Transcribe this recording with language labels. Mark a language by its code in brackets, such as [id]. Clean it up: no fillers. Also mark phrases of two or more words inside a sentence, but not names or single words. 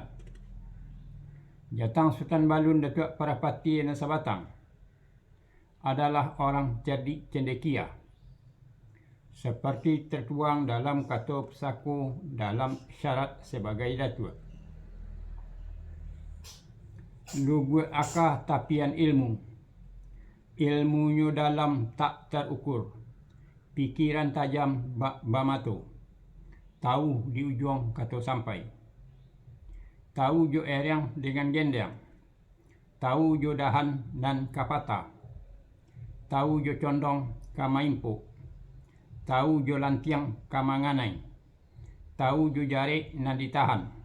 [id] Jatang Sultan Balun Datuk Parapati Nasabatang adalah orang cerdik cendekia, seperti tertuang dalam Katup Sako dalam syarat sebagai datuk. [min] Lugu akah tapian ilmu, ilmunyo dalam tak terukur, pikiran tajam bamato, tahu di ujung kata sampai, tahu jo erang dengan gendang, tahu jo dahan dan kapata, tahu jo condong kamaimpo, tahu jo lantiang kamanganai, tahu jo jare nan ditahan,